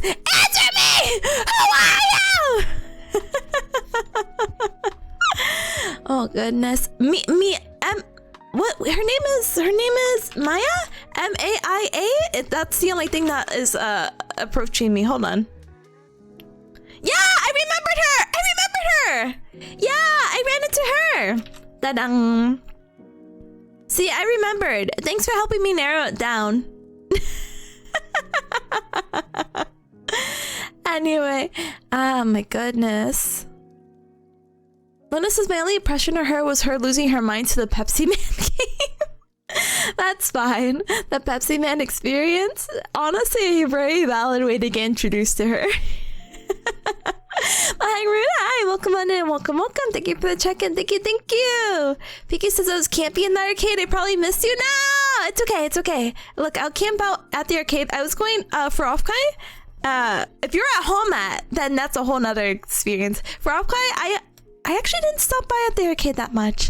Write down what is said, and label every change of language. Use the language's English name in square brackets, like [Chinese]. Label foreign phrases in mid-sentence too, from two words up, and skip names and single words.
[English] Answer me! Who are you? Oh goodness. What her name is Maya? Maia? That's the only thing that is approaching me. Hold on. Yeah, I remembered her! Yeah, I ran into her. Da-dang. See, I remembered. Thanks for helping me narrow it down. Anyway, oh my goodness. Luna says my only impression of her was her losing her mind to the Pepsi Man game. That's fine. The Pepsi Man experience, honestly, a very valid way to get introduced to her. Hi, Runa. Hi, welcome on in. Welcome. Thank you for the check-in. Thank you. Piki says I was camping in the arcade. I probably missed you. No, it's okay. Look, I'll camp out at the arcade. I was going for Offkai. If you're at home then that's a whole nother experience. For Offkai, I actually didn't stop by at the arcade that much.